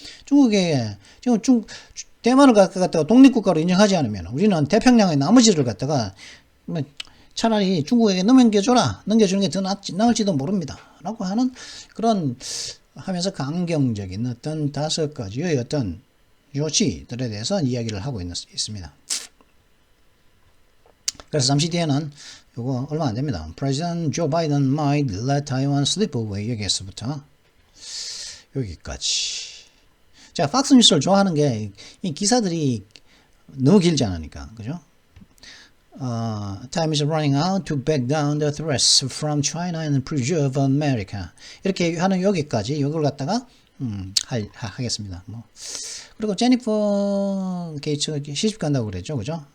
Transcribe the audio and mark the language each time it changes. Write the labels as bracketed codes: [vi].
[ko] 중국에, 지금 대만을 갖다가 독립국가로 인정하지 않으면 우리는 태평양의 나머지를 갖다가 차라리 중국에게 넘겨주는 게 더 나을지도 모릅니다. 라고 하는 그런 하면서 강경적인 어떤 5가지의 어떤 조치들에 대해서 이야기를 하고 있습니다. 그래서 잠시 뒤에는 요거 얼마 안 됩니다. [en] President Joe Biden might let Taiwan slip away. [ko] 여기서부터 여기까지. 자, 팍스 뉴스를 좋아하는 게 이 기사들이 너무 길지 않으니까, 그죠? [en] Time is running out to back down the threats from China and preserve America. [ko] 이렇게 하는 여기까지 이걸 갖다가 하겠습니다. 뭐. 그리고 제니퍼 게이츠가 시집 간다고 그랬죠, 그죠?